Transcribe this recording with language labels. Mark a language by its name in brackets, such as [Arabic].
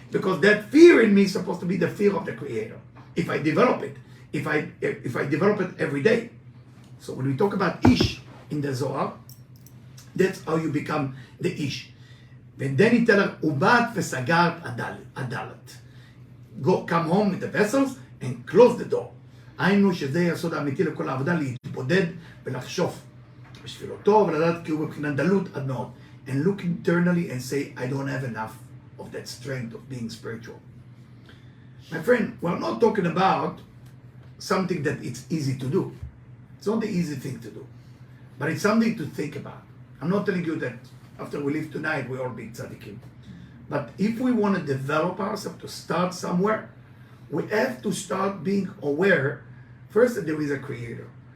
[English] Because that fear in me is supposed to be the fear of the Creator. If I develop it, if I develop it every day. So when we talk about Ish in the Zohar, that's how you become the Ish. And then he tells her, [Hebrew] Ubat v'sagart adalat. [English] Go, come home with the vessels and close the door. [Hebrew] היינו שזה יסוד האמיתי לכל העבודה, להתבודד ולחשוף בשפילותו ולדעת כי הוא מבחינת דלות עד מאוד. [English] And look internally and say, I don't have enough of that strength of being spiritual. My friend, we're not talking about something that it's easy to do. It's not the easy thing to do, but it's something to think about. I'm not telling you that after we leave tonight, we all be tzaddikim. But if we want to develop ourselves, to start somewhere, we have to start being aware, first, that there is a creator.